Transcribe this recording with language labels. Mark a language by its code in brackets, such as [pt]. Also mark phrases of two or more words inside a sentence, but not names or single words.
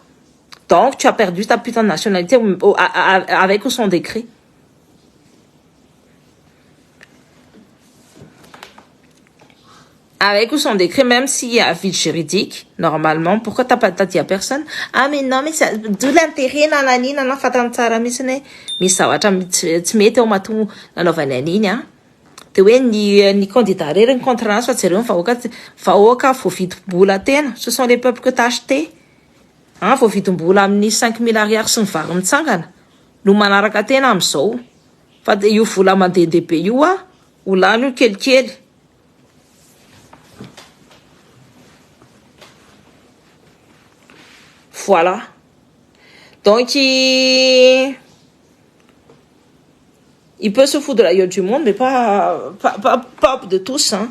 [fr] Donc, tu as perdu ta putain de nationalité avec ou sans décret. Avec ou sans décret, même s'il y a un vide juridique, normalement, pourquoi t'as dit à personne? Ah, mais non, mais c'est d'où l'intérêt, nanani, [mg] fatany tsara mihitsy misy zavatra tsy mety ao mahatonga nanaovany an'iny, hein. De hoe ny candidat rery ny contre nazy fa tsy reo vahoaka voavidim-bola tena. [fr] Ce sont les peuples que t'as acheté. Hein, [mg] voavidim-bola amin'ny 5 000 ariary sy ny vary mitsangana. No manaraka tena am'izao. Fa io vola mandehandeha be io ho lany io kelikely. [fr] Voilà. Donc, il peut se foutre de la gueule du monde, mais pas de tous, hein.